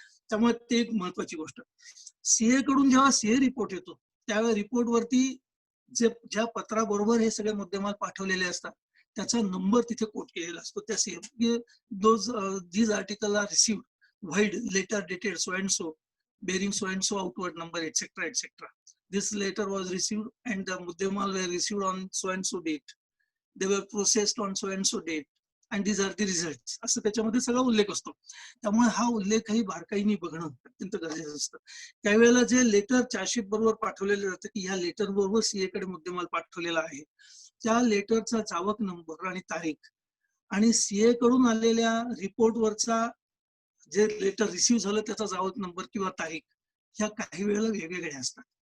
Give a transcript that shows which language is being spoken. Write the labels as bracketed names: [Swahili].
[Marathi] त्यामुळे ते एक महत्वाची गोष्ट. सीए कडून जेव्हा सीए रिपोर्ट येतो त्यावेळी रिपोर्टवरती ज्या पत्राबरोबर हे सगळे मुद्देमाल पाठवलेले असतात त्याचा नंबर तिथे कोट केलेला असतो. [English] त्या CA these article are received vide letter dated so and so bearing so and so outward number etc etc. This letter was received and the muddemal were received on so and so date. They were processed on so and so date and these are the results. [Marathi] असं त्याच्यामध्ये सगळा उल्लेख असतो. त्यामुळे हा उल्लेखही बारकाईने बघणं अत्यंत गरजेचं असतं. काही वेळेला जे लेटर चार्जशीट बरोबर पाठवलेलं जातं की ह्या लेटर बरोबर सीए कडे मुद्देमाल पाठवलेला आहे, त्या लेटरचा जावक नंबर आणि तारीख आणि सीए कडून आलेल्या रिपोर्टवरचा जे लेटर रिसिव्ह झालं त्याचा जावक नंबर किंवा तारीख ह्या काही वेळेला वेगवेगळ्या असतात.